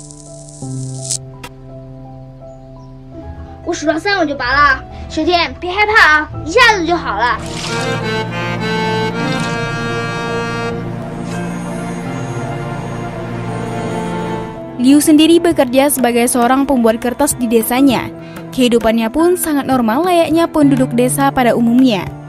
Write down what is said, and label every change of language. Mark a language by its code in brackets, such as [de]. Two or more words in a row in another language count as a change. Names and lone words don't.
[zh] 我数到3我就拔了。雪天，别害怕啊，一下子就好了。 [id] Liu sendiri bekerja sebagai seorang pembuat kertas di desanya. Kehidupannya pun sangat normal layaknya penduduk desa pada umumnya.